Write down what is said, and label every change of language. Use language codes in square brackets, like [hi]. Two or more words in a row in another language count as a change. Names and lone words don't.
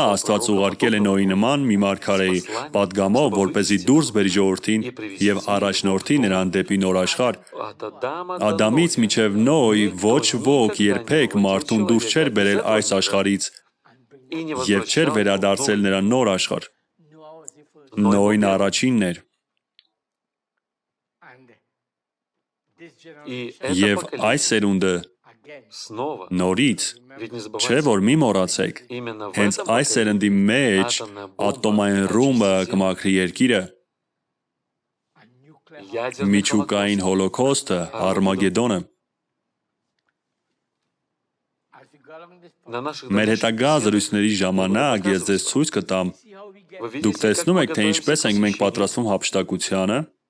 [hy] Աստված ուղարկել է Նոյի նման մի մարգարեի պատգամով, որպեսզի դուրս բերի ժողովրդին եւ առաջնորդի նրան դեպի նոր աշխարհ։ Ադամից մինչև Նոյ ոչ ոք երբեք մարդուն դուրս չէր բերել այս աշխարհից եւ չէր վերադարձել նրա նոր աշխարհ։ Նոյն առաջինն էր։ Եվ այս սերունդը [ru] снова, [hy] նորից, [ru] ведь не [hy] չէ [ru] забывайте, [hy] որ մի մոռացեք, [ru] именно в [hy] հենց [ru] этом [hy] այս սերնդի մեջ [ru] атомная бомба [hy] ատոմային ռումբը [ru] очистит [hy] կմաքրի երկիրը, Միջուկային հոլոքոստը, Արմագեդոնը։ Մեր հետագա զրույցների ժամանակ ես ձեզ ցույց կտամ, դուք տեսնում եք, թե ինչպես ենք մենք պատրաստվում հափշտակությանը։